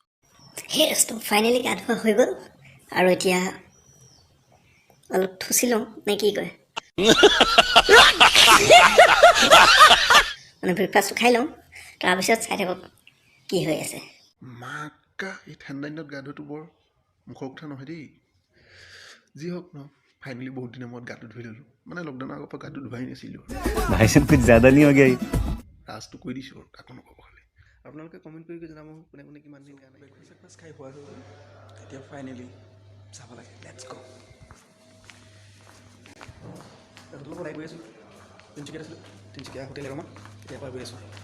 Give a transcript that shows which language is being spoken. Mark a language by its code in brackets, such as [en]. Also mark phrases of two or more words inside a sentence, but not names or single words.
[as] সেই ফাইনেলি গা ধোৱা হৈ গ'ল আৰু এতিয়া অলপ থুচি লওঁ নে কি কয়, মানে ব্ৰেকফাষ্টটো খাই লওঁ, তাৰপিছত চাই থাকক কি হৈ আছে। মাক্কা এই ঠাণ্ডা দিনত গা ধোৱাটো বৰ মুখৰ কথা নহয় দেই। যি হওক ন, ফাইনেলি বহুত দিনৰ মূৰত গাটো ধুই ল'লোঁ। মানে লকডাউনৰ আগৰ পৰা গাটো ধুৱাই নাছিলোঁ। [hi] भाई कुछ ज्यादा नहीं हो गया? [as] ৰাজটো কৈ দিছোঁ আৰু কাকো নক'ব খালি। আপোনালোকে কমেণ্ট কৰি জনাব কোনে কোনে কিমান দিন গা নাই। ব্ৰেকফাষ্ট খাই খোৱা হৈ গ'ল, এতিয়া ফাইনেলি চাব লাগে। [en] let's go'. [as] হোটেলৰ পৰা গৈ আছোঁ, তিনিচুকীয়াত আছিলোঁ, তিনিচুকীয়া হোটেল এৰমা, এতিয়াৰ পৰা গৈ আছোঁ।